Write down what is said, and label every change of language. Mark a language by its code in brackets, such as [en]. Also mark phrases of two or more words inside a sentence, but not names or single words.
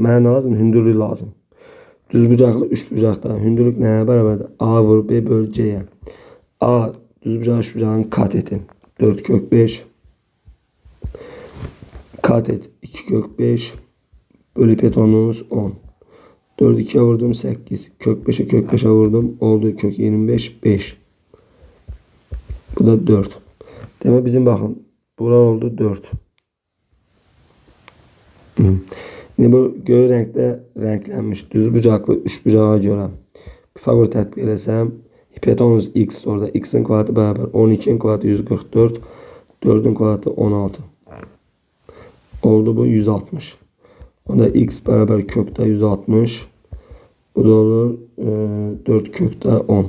[az] Mənə nə lazım? Hündürlük lazım. Düzbucaqlı üçbucaqda hündürlük nəyə bərabərdir? A vur B böl C'yə. A düzbucaq üçbucağın kateti 4 kök 5. Katet 2 kök 5 bölü hipotenuz 10. 4 2'ye vurdum 8. Kök 5'e kök 5'e vurdum. Oldu kök 25 5. Bu da 4. Demek bizim bakın. Bura oldu 4. Şimdi bu göy renkte renklənmiş düzbucaqlı üçbucağa görə Pifagor tətbiq eləsəm hipotenuz x orada x'in kvadratı bərabər 12'nin kvadratı 144. 4'ün kvadratı 16. Oldu bu 160. Onda x bərabər kökdə 160. Bu da olur 4 kökdə 10.